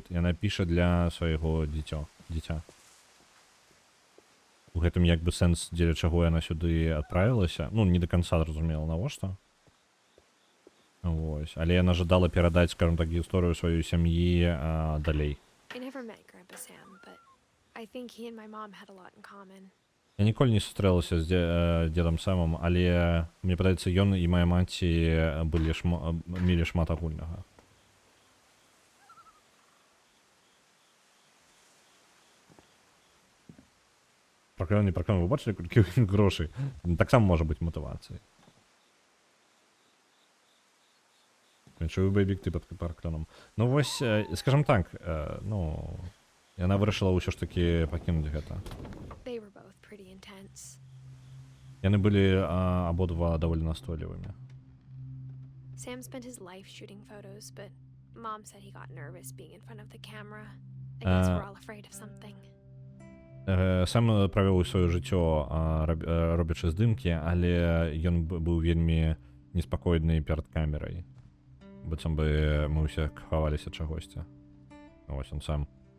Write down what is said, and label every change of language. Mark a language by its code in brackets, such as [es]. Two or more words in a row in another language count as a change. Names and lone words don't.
[be] Яна піша для свайго дзіця. У гэтым як бы сэнс, дзеля чаго яна сюды адправілася. Ну, не да канца зразумела, навошта. Вось. Але яна жадала перадаць, скажем так, гісторыю сваёй сям'і далей. [en] I never met Grandpa Sam, but I think he and my mom had a lot in common. [be] Я ніколі не сустрэлася з дзедам Сэмом, але мне падаецца, ён і мая маці мелі шмат агульнага. Праклён, не праклён, вы бачылі, колькі грошай? Таксама можа быць матывацыяй. Чую бэйбік ты пад праклёнам. Ну вось, скажем так, ну, яна вырашыла ўсё ж такі пакінуць гэта. [en] They were both pretty intense. [be] Яны былі абодва даволі настойлівымі. [en] Sam spent his life shooting photos, but Mom said he got nervous being in front of the camera. I guess we're all afraid of something. [be] Сам правёў сваё жыццё робячы здымкі, але ён быў вельмі неспакойны перад камерай. Быццам бы мы ўсе хаваліся чагосьці. Вось он сам.